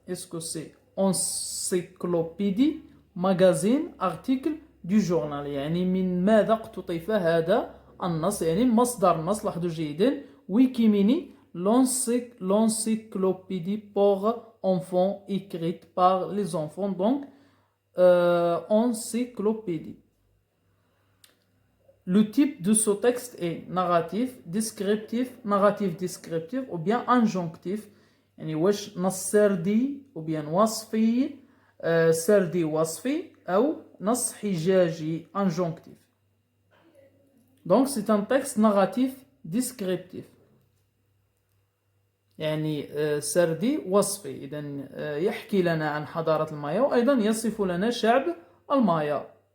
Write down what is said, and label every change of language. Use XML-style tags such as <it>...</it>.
<fr>Est-ce que c'est encyclopédie, magazine, article du journal؟</fr> <ar>يعني من ماذا اقتطف هذا النص؟ يعني مصدر النص، لاحظوا جيدا،</ar> <fr>ويكيميني l'encyclopédie pour enfants écrite par les enfants. Donc encyclopédie. Le type de ce texte est narratif, descriptif, narratif descriptif ou bien injonctif.</fr> <ar>يعني واش نص سردي</ar> <fr>ou bien</fr> <ar>وصفي، سردي وصفي أو نص حجاجي injonctif.</ar> <fr>Donc c'est un texte narratif descriptif،</fr> <ar>يعني سردي وصفي. إذن يحكي لنا عن حضارة المايا وأيضا يصف لنا شعب المايا.</ar>